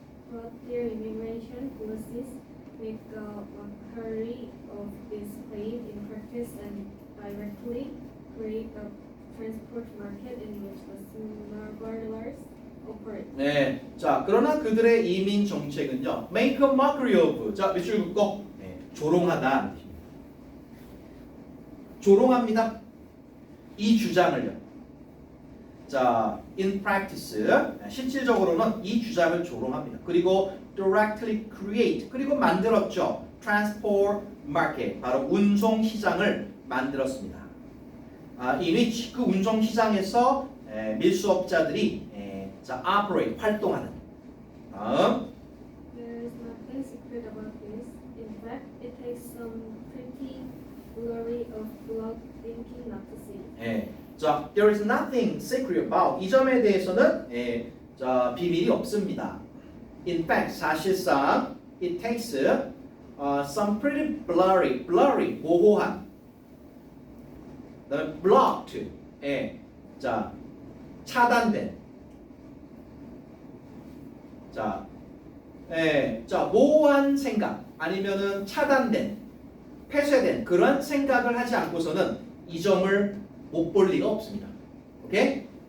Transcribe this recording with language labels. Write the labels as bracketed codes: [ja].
[en] But their immigration policies make a mockery of this claim in practice and directly create a transport market in which the smugglers operate. [ko] 네, 자 그러나 그들의 이민 정책은요, make a mockery of. 자 밑줄 긋고 조롱하다. 조롱합니다. 이 주장을요. 자, in practice 실질적으로는 이 주장을 조롱합니다. 그리고 directly create 그리고 만들었죠. transport market 바로 운송 시장을 만들었습니다. in which 그 운송 시장에서 밀수업자들이 자 operate 활동하는. 다음. [en] There is nothing secret about this. In fact, it takes some pretty blurry of blood thinking not to see. [ko] 자, there is nothing secret about 이 점에 대해서는 자 비밀이 없습니다. In fact, 사실상 it takes some pretty blurry 모호한, 그다음에 blocked, 자 차단된, 자 모호한 생각 아니면은 차단된, 폐쇄된 그런 생각을 하지 않고서는 이 점을 못 볼 리가 없습니다. 오케이?